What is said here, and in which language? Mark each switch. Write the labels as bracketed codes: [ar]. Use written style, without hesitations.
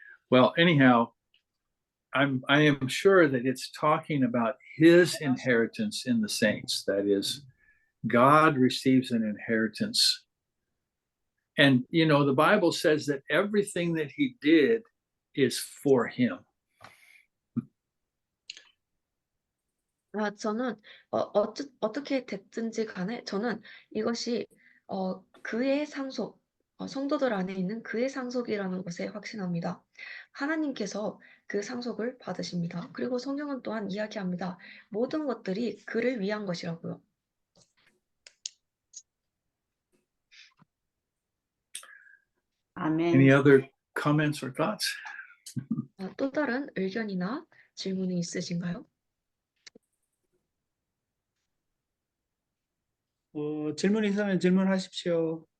[en] Well, anyhow, I am sure that it's talking about his inheritance in the saints. That is, God receives an inheritance. And, you know, the Bible says that everything that he did is for him. [ko] 저는 어떻게 됐든지 간에 저는 이것이 그의 상속, 성도들 안에 있는 그의 상속이라는 것에 확신합니다. 하나님께서 그 상속을 받으십니다. 그리고 성경은 또한 이야기합니다. 모든 것들이 그를 위한 것이라고요. 아멘. [en] Any other comments or thoughts? [ko] 또 다른 의견이나 질문이 있으신가요? 질문 있으면 질문하십시오.